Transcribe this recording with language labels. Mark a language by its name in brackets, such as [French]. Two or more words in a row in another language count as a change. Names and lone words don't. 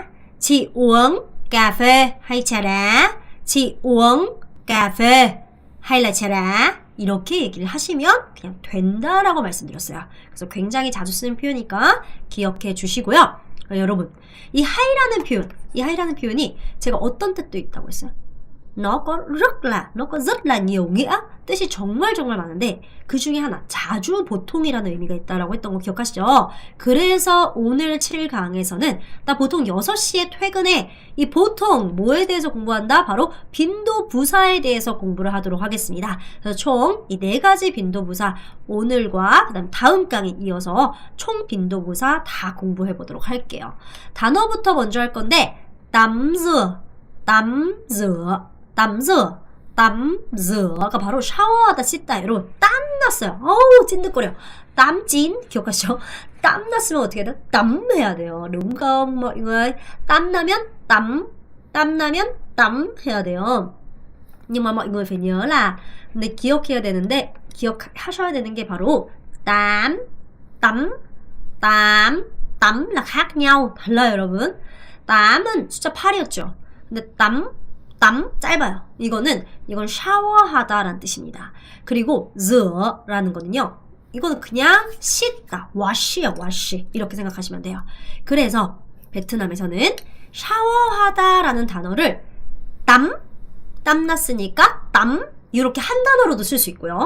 [Vietnamese] Chị uống cà phê hay trà đá? Chị uống cà phê hay là trà đá? [Korean] 이렇게 얘기를 하시면 그냥 된다라고 말씀드렸어요. 그래서 굉장히 자주 쓰는 표현이니까 기억해 주시고요. 여러분, 이 하이라는 표현이 제가 어떤 뜻도 있다고 했어요? [Vietnamese] nó có rất là nhiều nghĩa. [Korean] 뜻이 정말 많은데 그 중에 하나, 자주 보통이라는 의미가 있다라고 했던 거 기억하시죠? 그래서 오늘 7강에서는 나 보통 6시에 퇴근해. 이 보통 뭐에 대해서 공부한다? 바로 빈도부사에 대해서 공부를 하도록 하겠습니다. 그래서 총 이 4가지 빈도부사 오늘과 그다음 다음 강에 이어서 총 빈도부사 다 공부해 보도록 할게요. 단어부터 먼저 할 건데 [Vietnamese] tắm rửa [Korean] 가 바로 샤워하다 씻다. 여러분 땀 났어요. 어우 찐득거려. 땀찐 기억하시죠? 땀 났으면 어떻게 해야 돼요? 땀 해야 돼요. [Vietnamese] đúng không mọi người? [Korean] 땀 나면 땀 해야 돼요. [Vietnamese] nhưng mà mọi người phải nhớ là [Korean] 근데 기억해야 되는데 기억하셔야 되는 게 바로 [Vietnamese] tắm là khác nhau. [Korean] 달라요 여러분. 땀은 숫자 8이었죠. 근데 땀 짧아요. 이건 샤워하다라는 뜻입니다. 그리고 rửa 라는 거는요. 이거는 그냥 씻다. wash야 wash. 이렇게 생각하시면 돼요. 그래서 베트남에서는 샤워하다라는 단어를 땀 났으니까 땀 이렇게 한 단어로도 쓸 수 있고요.